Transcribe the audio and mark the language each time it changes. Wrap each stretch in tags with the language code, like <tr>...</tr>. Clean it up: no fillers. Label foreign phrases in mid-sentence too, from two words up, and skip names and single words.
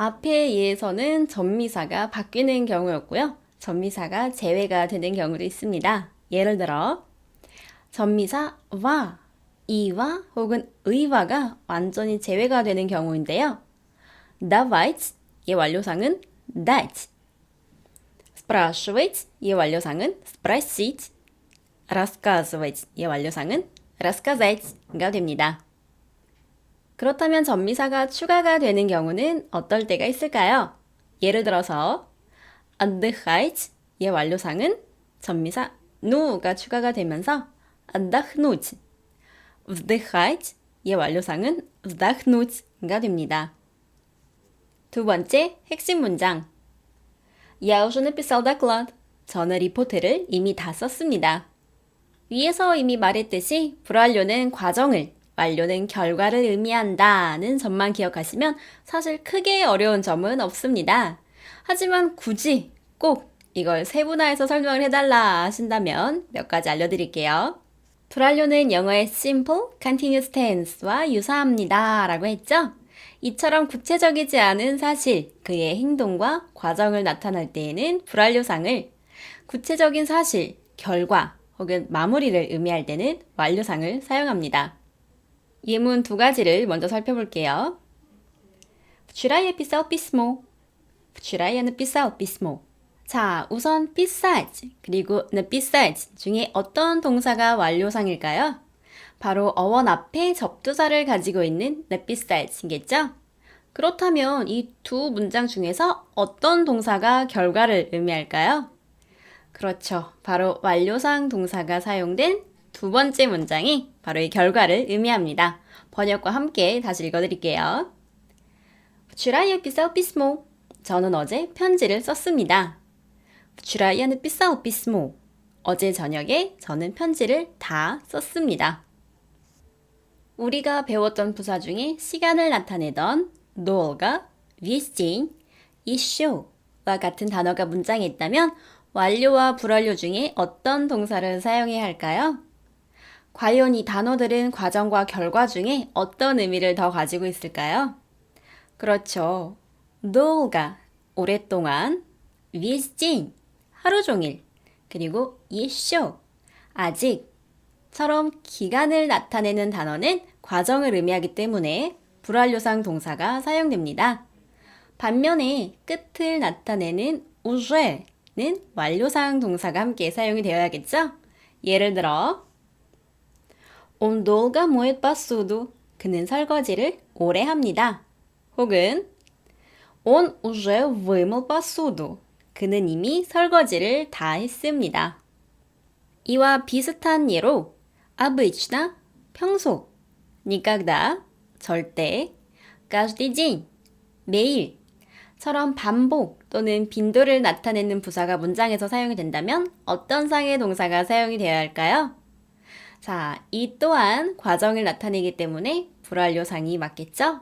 <ko>앞에 예에서는 전미사가 바뀌는 경우였고요. 전미사가 제외가 되는 경우도 있습니다. 예를 들어 전미사 와, 이와 혹은 의와가 완전히 제외가 되는 경우인데요. Давать 의 완료상은 dать. Спрашивать 의 완료상은 спросить. Рассказывать 의 완료상은 рассказать.가 됩니다. 그렇다면 전미사가 추가가 되는 경우는 어떨 때가 있을까요? 예를 들어서 отдыхать 의 완료상은 전미사 nu가 추가가 되면서 отдохнуть. вдыхать 의 완료상은 вдохнуть.가 됩니다. 두 번째 핵심 문장.</ko> <ru>Я уже написал доклад.</ru> <ko>저는 리포트를 이미 다 썼습니다. 위에서 이미 말했듯이 불완료는 과정을, 완료는 결과를 의미한다는 점만 기억하시면 사실 크게 어려운 점은 없습니다. 하지만 굳이 꼭 이걸 세분화해서 설명을 해달라 하신다면 몇 가지 알려드릴게요. 불완료는 영어의</ko> <en>simple, continuous tense</en> <ko>와 유사합니다 라고 했죠? 이처럼 구체적이지 않은 사실, 그의 행동과 과정을 나타낼 때에는 불완료상을, 구체적인 사실, 결과 혹은 마무리를 의미할 때는 완료상을 사용합니다. 예문 두 가지를 먼저 살펴볼게요.</ko> <ru>Вчера я писал письмо. Вчера я написал письмо.</ru> <ko>자, 우선 pисать 그리고 написать 중에 어떤 동사가 완료상일까요? 바로 어원 앞에 접두사를 가지고 있는 написat이겠죠? 그렇다면 이 두 문장 중에서 어떤 동사가 결과를 의미할까요? 그렇죠. 바로 완료상 동사가 사용된 두 번째 문장이 바로 이 결과를 의미합니다. 번역과 함께 다시 읽어드릴게요.</ko> <ru>Вчера я писал письмо.</ru> <ko>저는 어제 편지를 썼습니다.</ko> <ru>Вчера я написал письмо.</ru> <ko>어제 저녁에 저는 편지를 다 썼습니다. 우리가 배웠던 부사 중에 시간을 나타내던 долго,</ko> <ru>весь день,</ru> <ko>ещё와 같은 단어가 문장에 있다면 완료와 불완료 중에 어떤 동사를 사용해야 할까요? 과연 이 단어들은 과정과 결과 중에 어떤 의미를 더 가지고 있을까요? 그렇죠.</ko> <ru>долго, 오랫동안, весь день,</ru> <ko>하루 종일, 그리고 еще, 아직처럼 기간을 나타내는 단어는 과정을 의미하기 때문에 불완료상 동사가 사용됩니다. 반면에 끝을 나타내는 use는 완료상 동사가 함께 사용이 되어야겠죠? 예를 들어</ko> <ru>Он долго моет посуду.</ru> <ko>그는 설거지를 오래 합니다.</ko> <ru>혹은 Он уже вымыл посуду.</ru> <ko>그는 이미 설거지를 다 했습니다.</ko> <ru>이와 비슷한 예로 обычно, 평소, никогда, 절대, каждый день,</ru> <ko>매일처럼 반복 또는 빈도를 나타내는 부사가 문장에서 사용이 된다면 어떤 상의 동사가 사용이 되어야 할까요? 자, 이 또한 과정을 나타내기 때문에 불완료상이 맞겠죠?</ko>